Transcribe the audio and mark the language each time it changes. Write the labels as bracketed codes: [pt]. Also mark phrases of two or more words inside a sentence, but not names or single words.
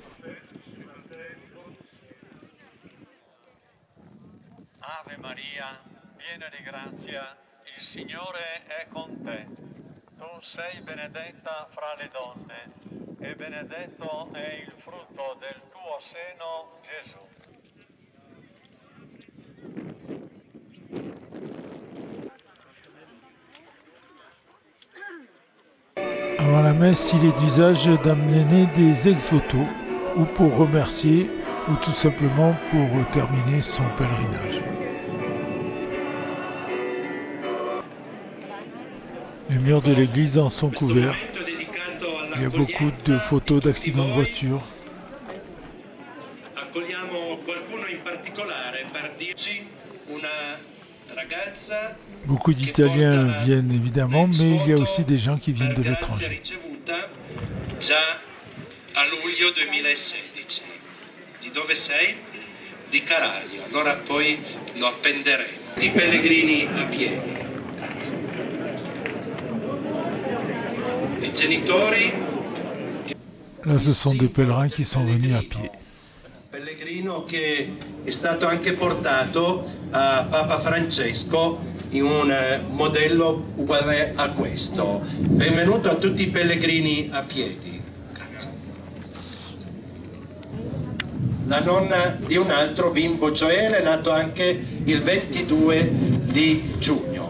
[it] Ave Maria, piena di grazia, il Signore è con te. Tu sei benedetta fra le donne e benedetto è il frutto del tuo seno, Gesù. [fr] Avant la messe, il est d'usage d'amener des ex-voto, ou pour remercier, ou tout simplement pour terminer son pèlerinage. Les murs de l'église en sont couverts. Il y a beaucoup de photos d'accidents de voiture. Beaucoup d'Italiens viennent évidemment, mais il y a aussi des gens qui viennent de l'étranger. [it] Già a luglio 2016. Di dove sei? Di Caraglio. Allora poi lo appenderemo. I pellegrini a piedi. I genitori. [fr] Là, ce sont des pèlerins qui sont venus à pied. [it] Pellegrino che è stato anche portato a Papa Francesco in un modello uguale a questo. Benvenuto a tutti i pellegrini a piedi. Grazie. La nonna di un altro bimbo Gioele, nato anche il 22 di giugno.